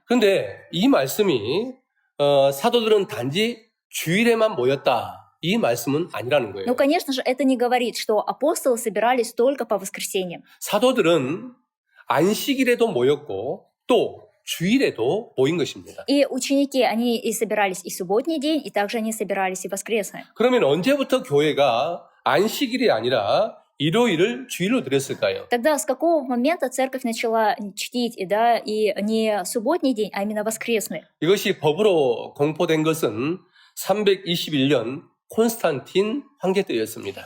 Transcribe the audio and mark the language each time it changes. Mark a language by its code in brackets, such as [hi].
[ko] 그런데 이 말씀이 사도들은 단지 주일에만 모였다. 이 말씀은 아니라는 거예요. [ru] Ну, конечно же, это не говорит, что апостолы собирались только по воскресеньям. [ko] 사도들은 안식일에도 모였고 또 주일에도 모인 것입니다. [ru] И ученики, они и собирались и в субботний день, и также они собирались и в воскресный. [ko] 그러면 언제부터 교회가 안식일이 아니라 일요일을 주일로 드렸을까요? [ru] Тогда с какого момента церковь начала чтить и не субботний день, а именно воскресный? [ko] 이것이 법으로 공포된 것은 321년 콘스탄틴 황제 때였습니다.